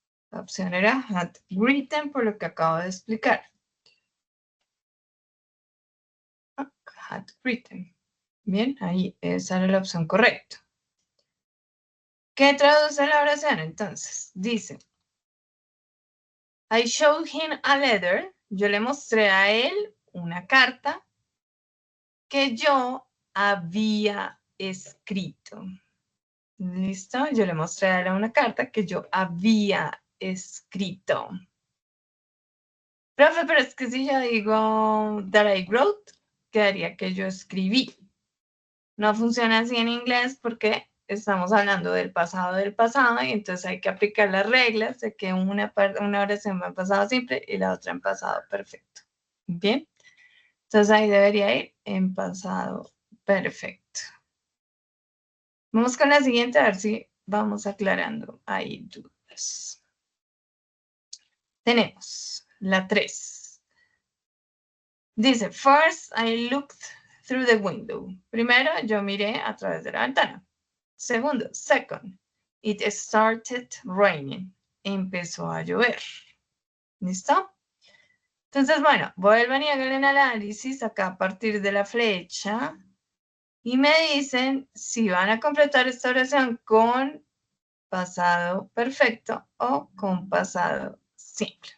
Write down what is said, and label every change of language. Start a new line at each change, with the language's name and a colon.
Spanish: La opción era
English: had written,
Spanish: por lo que acabo de explicar.
English: Had written.
Spanish: Bien, ahí esa era la opción correcta. ¿Qué traduce la oración entonces?
English: Dice, I showed him a letter.
Spanish: Yo le mostré a él una carta que yo había escrito. ¿Listo? Yo le mostré a él una carta que yo había escrito. Profe, pero es que si yo digo
English: that I wrote,
Spanish: quedaría que yo escribí. No funciona así en inglés porque estamos hablando del pasado y entonces hay que aplicar las reglas de que una oración va en pasado simple y la otra en pasado perfecto. ¿Bien? Entonces ahí debería ir en pasado perfecto. Vamos con la siguiente a ver si vamos aclarando ahí dudas. Tenemos la 3.
English: Dice, first I looked through the window.
Spanish: Primero, yo miré a través de la ventana.
English: Segundo, second, it started raining.
Spanish: Empezó a llover. ¿Listo? Entonces, bueno, vuelvan y hagan el análisis acá a partir de la flecha y me dicen si van a completar esta oración con pasado perfecto o con pasado simple.